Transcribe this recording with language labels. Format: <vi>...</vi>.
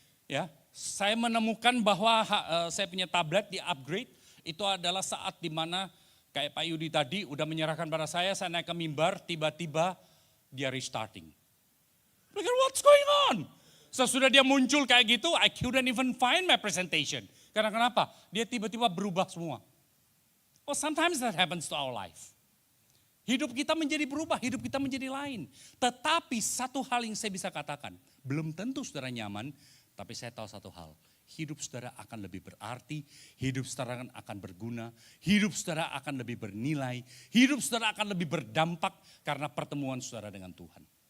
<id>Ya, saya menemukan bahwa saya punya tablet di-upgrade, itu adalah saat dimana kayak Pak Yudi tadi udah menyerahkan pada saya naik ke mimbar, tiba-tiba dia restarting. Pikir,</id> <en>what's going on?</en> <id>Sesudah dia muncul kayak gitu,</id> <en>I couldn't even find my presentation.</en> <id>Karena kenapa? Dia tiba-tiba berubah semua.</id> <en>Oh, sometimes that happens to our life.</en> <id>Hidup kita menjadi berubah, hidup kita menjadi lain. Tetapi satu hal yang saya bisa katakan, belum tentu saudara nyaman, tapi saya tahu satu hal. Hidup saudara akan lebih berarti, hidup saudara akan berguna, hidup saudara akan lebih bernilai, hidup saudara akan lebih berdampak karena pertemuan saudara dengan Tuhan.</id>